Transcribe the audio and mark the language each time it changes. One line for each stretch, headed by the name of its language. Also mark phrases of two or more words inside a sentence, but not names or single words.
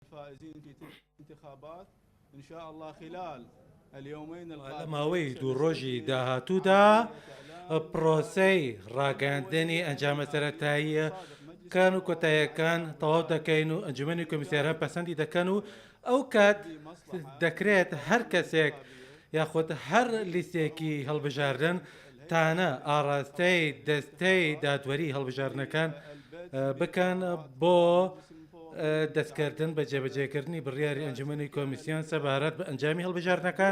Arabic: الفائزين في تلك الانتخابات إن شاء الله خلال اليومين
Central Kurdish: لە
Arabic: القادمين.
Central Kurdish: ماوەی دوو ڕۆژی داهاتوودا پرۆسەی ڕاگەاندنی ئەنجامە سەرەتایی کان و کۆتاییەکان تەواو دەکەین و ئەنجومەنی کۆمیسیاران پەسەندی دەکەن و ئەو کات دەکرێت هەر کەسێک یاخود هەر لیستێکی هەڵبژاردن تانە ئاڕاستەی دەستەی دادوەری هەڵبژاردنەکان بکەن بۆ دەستکردن بە جێبەجێکردنی بڕیاری ئەنجومەنی کۆمیسیۆن سەبارەت بە ئەنجامی هەڵبژاردنەکان.